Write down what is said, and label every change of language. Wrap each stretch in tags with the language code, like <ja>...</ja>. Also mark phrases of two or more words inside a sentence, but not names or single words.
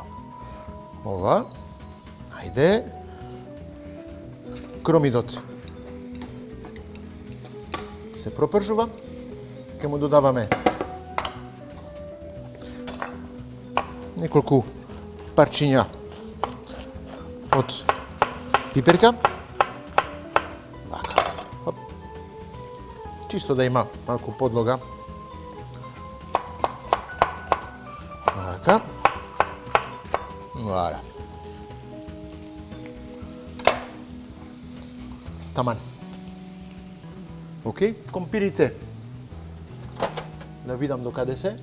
<mk>Ова. Ајде. Кромидот се пропржува. Ќе му додаваме неколку парчиња од пиперка. Hop. Чисто да има малко подлога. Така. Voilà. Таман. Окей, компирите. Да видам до каде се.</mk>